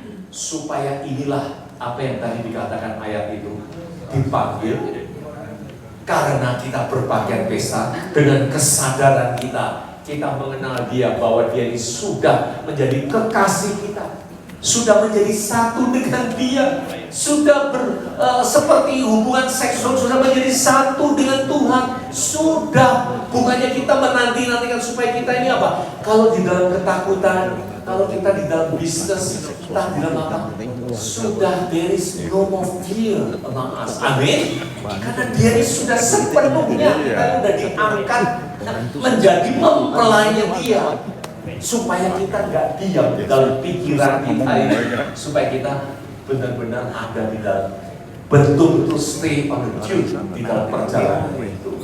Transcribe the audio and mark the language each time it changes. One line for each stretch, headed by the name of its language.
Indonesian: Supaya inilah apa yang tadi dikatakan ayat itu dipanggil karena kita berpakaian pesta dengan kesadaran kita mengenal dia bahwa dia ini sudah menjadi kekasih kita, sudah menjadi satu dengan dia, sudah seperti hubungan seksual sudah menjadi satu dengan Tuhan, sudah bukannya kita menanti-nantikan supaya kita ini apa? Kalau di dalam ketakutan, kalau kita di dalam bisnis, kita di dalam apa? Sudah
English: there is no more fear among us.
Indonesian: Amin. Karena dia ini sudah sepenuhnya kita sudah diangkat menjadi mempelainya dia. Supaya kita nggak diam dalam pikiran kita ini, supaya kita benar-benar ada di dalam betul-betul
English: stay on the tune
Indonesian: di dalam perjalanan itu.